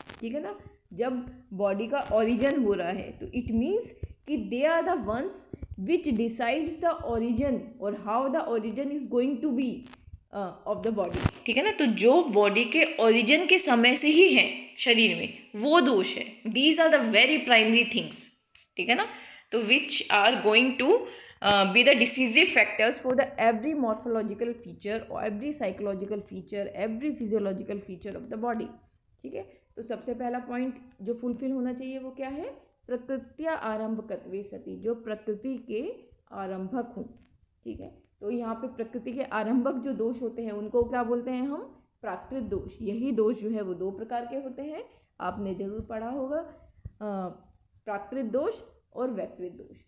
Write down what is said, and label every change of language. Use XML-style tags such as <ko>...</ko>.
<hi>ठीक है ना, जब बॉडी का ओरिजिन हो रहा है तो</hi> <en>It means कि they are the ones which decides the origin और how the origin is going to be of the body.</en> <hi>ठीक है ना, तो जो बॉडी के ओरिजिन के समय से ही है शरीर में वो दोष है।</hi> <en>These are the very primary things.</en> <hi>ठीक है ना,</hi> <en>तो which are going to be the decisive factors for the every morphological feature or every psychological feature, every physiological feature of the body।</en> <hi>ठीक है, तो सबसे पहला पॉइंट जो फुलफिल होना चाहिए वो क्या है,</hi> <sa>प्रकृत्या आरंभकत्वे सति,</sa> <hi>जो प्रकृति के आरंभक हों। ठीक है, तो यहाँ पे प्रकृति के आरंभक जो दोष होते हैं उनको क्या बोलते हैं हम, प्राकृत दोष। यही दोष जो है वो दो प्रकार के होते हैं, आपने जरूर पढ़ा होगा, प्राकृत दोष और वैकृत दोष।</hi>